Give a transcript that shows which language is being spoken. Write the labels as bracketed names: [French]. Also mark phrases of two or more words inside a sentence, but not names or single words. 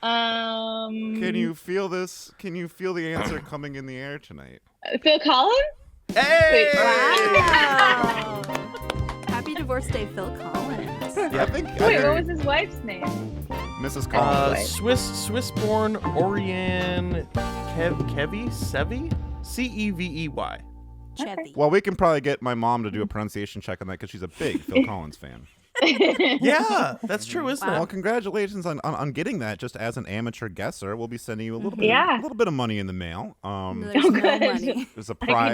[English] Can you feel this? Can you feel the answer coming in the air tonight? Phil Collins? Hey! Wow. Happy divorce day, Phil Collins. Yeah, I think. Wait, what was his wife's name? Mrs. Collins. Swiss-born Oriane Sevi? C-E-V-E-Y. Chevy. Well, we can probably get my mom to do a pronunciation check on that because she's a big Phil Collins fan. Yeah, that's true, isn't it? Well, congratulations on getting that. Just as an amateur guesser, we'll be sending you a little bit, Yeah. a little bit of money in the mail. There's no money. There's a I prize.